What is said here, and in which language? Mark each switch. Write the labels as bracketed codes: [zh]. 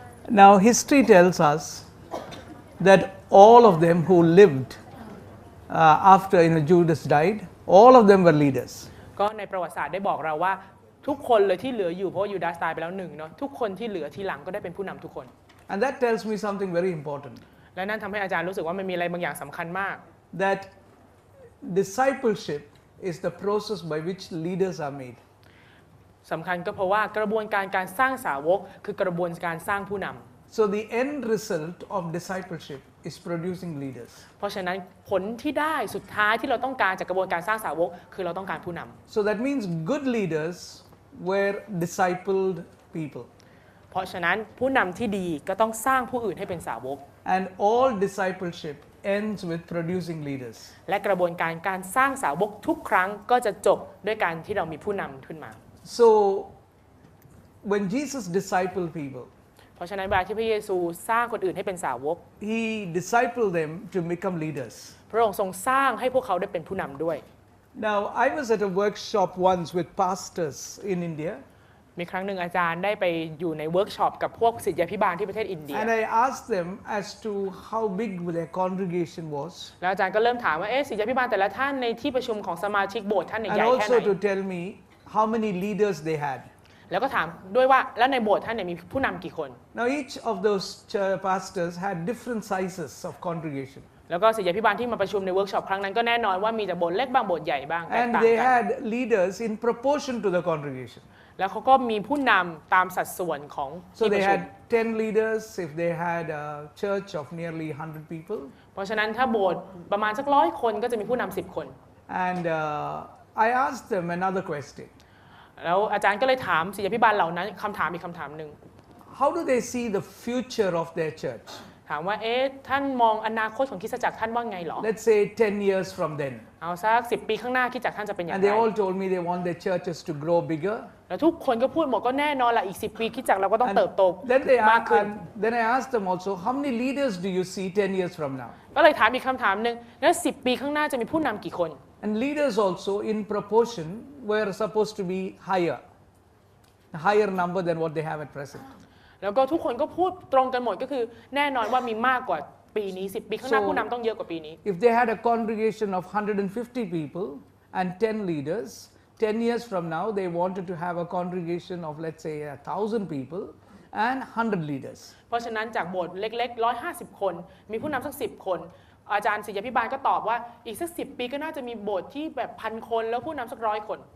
[en] Now history tells us that all of them who lived after Judas died, all of them were leaders. [th] ก็ในประวัติศาสตร์ได้บอกเราว่าทุกคนเลยที่เหลืออยู่เพราะว่ายูดาสตายไปแล้วหนึ่งเนาะทุกคนที่เหลือทีหลังก็ได้เป็นผู้นำทุกคน [en] And that tells me something very important. [th] และนั่นทำให้อาจารย์รู้สึกว่ามันมีอะไรบางอย่างสำคัญมาก [en] That discipleship is the process by which leaders are made. [th] สำคัญก็เพราะว่ากระบวนการการสร้างสาวกคือกระบวนการสร้างผู้นำ [en] So the end result of discipleship is producing leaders. [th] เพราะฉะนั้นผลที่ได้สุดท้ายที่เราต้องการจากกระบวนการสร้างสาวกคือเราต้องการผู้นำ [en] So that means good leaders were discipled people. [th] เพราะฉะนั้นผู้นำที่ดีก็ต้องสร้างผู้อื่นให้เป็นสาวก [en] And all discipleship ends with producing leaders. [th] และกระบวนการการสร้างสาวกทุกครั้งก็จะจบด้วยการที่เรามีผู้นำขึ้นมา [en] So when Jesus discipled people, [th] เพราะฉะนั้นเวลาที่พระเยซูสร้างคนอื่นให้เป็นสาวก [en] he discipled them to become leaders. [th] พระองค์ทรงสร้างให้พวกเขาได้เป็นผู้นำด้วย [en] Now, I was at a workshop once with pastors in India. [th] มีครั้งหนึ่งอาจารย์ได้ไปอยู่ในเวิร์กช็อปกับพวกศิษยาภิบาลที่ประเทศอินเดีย [en] And I asked them as to how big their congregation was. [th] แล้วอาจารย์ก็เริ่มถามว่าศิษยาภิบาลแต่ละท่านในที่ประชุมของสมาชิกโบสถ์ท่านให [en] And [th] ญ่แค่ไห [en] also [th] น [en] to tell me how many leaders they had. [th] แล้วก็ถามด้วยว่าแล้วในโบสถ์ท่านเนี่ยมีผู้นำกี่คน [en] Now, each of those pastors had different sizes of congregation. [th] แล้วก็ศิษยาภิบาลที่มาประชุมในเวิร์กช็อปครั้งนั้นก็แน่นอนว่ามีจากโบสถ์เล็กบ้างโบสถ์ใหญ่บ้างแตก [en] And [th] ต่าง [en] they [th] กัน [en] had leaders in proportion to the congregation. [th] แล้วเขาก็มีผู้นำตามสัดส่วนของ [en] So [th] ที่ป [en] they [th] ระชุม [en] had 10 leaders if they had a church of nearly 100 people. [th] เพราะฉะนั้นถ้าโบสถ์ประมาณสัก100 คนก็จะมีผู้นำ10 คน [en] And I asked them another question. [th] แล้วอาจารย์ก็เลยถามศิษยาภิบาลเหล่านั้นคำถามอีกคำถามหนึ่ง [en] How do they see the future of their church? [th] ถามว่าท่านมองอนาคตของคริสตจักรท่านว่าไงหรอ [en] Let's say 10 years from then. [th] เอาสัก10 ปีข้างหน้าคริสตจักรท่านจะเป็นอย่าง [en] And [th] ไร [en] they all told me they want their churches to grow bigger. [th] แล้วทุกคนก็พูดหมดก็แน่นอนละอีก10 ปีคริสตจักรเราก็ต้องเติบโต มากขึ้น [en] Then I asked them also, how many leaders do you see 10 years from now? [th] ก็เลยถามอีกคำถามหนึ่งแล้ว10 ปีข้างหน้าจะมีผู้นำกี่คน [en] And leaders also in proportion were supposed to be higher, a higher number than what they have at present. [th] แล้วก็ทุกคนก็พูดตรงกันหมดก็คือแน่นอนว่ามีมากกว่าปีนี้10 ปีข้างหน้าผู้นำต้องเยอะกว่าปีนี้ [en] If they had a congregation of 150 people and 10 leaders, 10 years from now they wanted to have a congregation of let's say 1,000 people and 100 leaders. [th] เพราะฉะนั้นจากโบสถ์เล็กๆ150 คนมีผู้นำสัก10 คนอาจารย์ศิษยาภิบาลก็ตอบว่าอีกสัก10 ปีก็น่าจะมีโบสถ์ที่แบบ1,000 คนแล้วผู้นำสัก100 คน